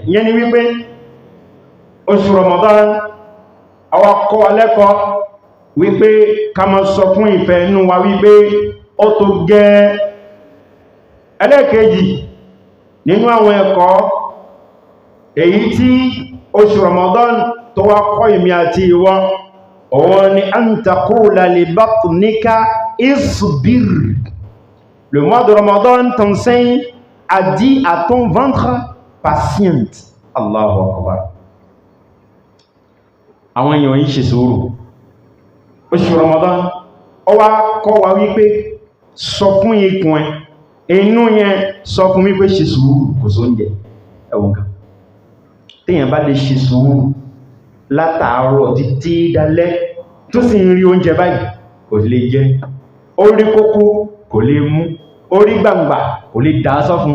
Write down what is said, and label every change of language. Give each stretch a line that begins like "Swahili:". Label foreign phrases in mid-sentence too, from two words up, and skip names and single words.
Yoruba: Ìyẹn ni wípé oṣù Ramadan àwa kọ́ wa lẹ́kọ̀ọ́ wípé ká máa sọ fún ìfẹ́ inú wa wípé ó tó gẹ́. Ẹlẹ́ẹ̀kejì nínú àwọn ẹ̀kọ́ èyí tí oṣù Ramadan tó wá kọ́ ìmí àti ìwọ, òun ni
Arabic: أن تقول لبطنك اصبر.
French: Le mois de Ramadan t'enseigne à dire à ton ventre patiente.
Arabic: الله أكبر.
Yoruba: Àwọn èèyàn yìí ṣe sùúrù. Oṣù Ramadan ó wá kọ́ wa wípé sọ fún ikùn ẹ, inú yẹn sọ fún wípé ṣe sùúrù, kò sóúnjẹ. Ẹ̀wọ̀n kan téèyàn bá lè ṣe sùúrù látàárọ̀ títí dalẹ́ tó sì ń rí oúnjẹ báyìí kò lè jẹ, orí kókó kò lè mú, orí gbàǹgbà kò lè dá sọ́fún.